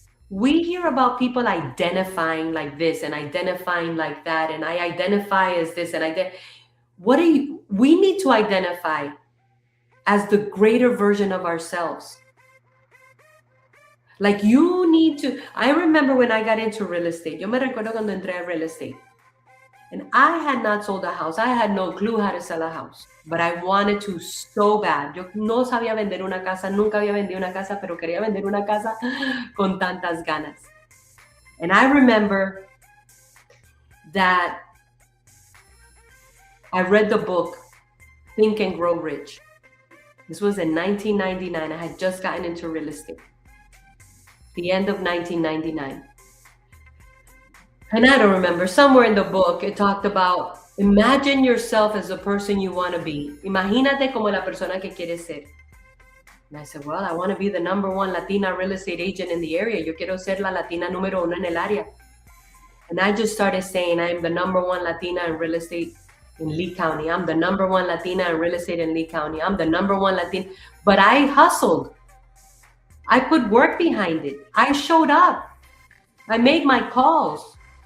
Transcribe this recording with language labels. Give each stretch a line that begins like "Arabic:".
English: We hear about people identifying like this and identifying like that, and I identify as this, and we need to identify as the greater version of ourselves. Like I remember when I got into real estate.
Spanish: Yo me recuerdo cuando entré a real estate.
English: And I had not sold a house. I had no clue how to sell a house. But I wanted to so bad.
Spanish: Yo no sabía vender una casa. Nunca había vendido una casa, pero quería vender una casa con tantas ganas.
English: And I remember that I read the book, Think and Grow Rich. This was in 1999. I had just gotten into real estate. The end of 1999. And I don't remember, somewhere in the book, it talked about, imagine yourself as the person you want to be.
Spanish: Imagínate como la persona que quieres ser.
English: And I said, well, I want to be the #1 Latina real estate agent in the area.
Spanish: Yo quiero ser la Latina número 1 en el área.
English: And I just started saying, I'm the #1 Latina in real estate in Lee County. I'm the #1 Latina in real estate in Lee County. I'm the #1 Latina. But I hustled. I put work behind it. I showed up. I made my calls.